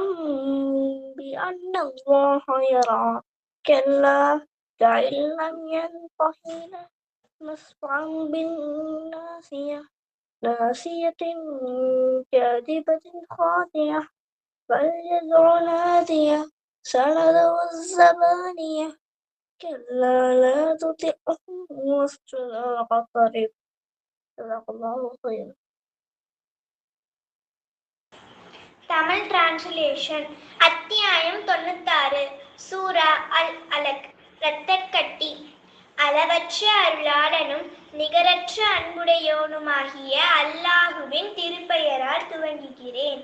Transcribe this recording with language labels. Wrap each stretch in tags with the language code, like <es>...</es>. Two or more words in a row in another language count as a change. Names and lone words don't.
<ar>بأن الله يرى كلا لئن لم ينته لنسفعا بالناصية ناصية كاذبة خاطئة فليدع نادية سندع الزبانية كلا لا تطعه واسجد واقترب. جزاك الله خيرا.</ar> <ta>தமிழ் டிரான்ஸ்லேஷன். அத்தியாயம் 96. சூரா அல் அலக். இரத்தக்கட்டி. அளவற்ற அருளாளனும் நிகரற்ற அன்புடையோனுமாகிய அல்லாஹுவின் திருப்பெயரால் துவங்குகிறேன்.</ta>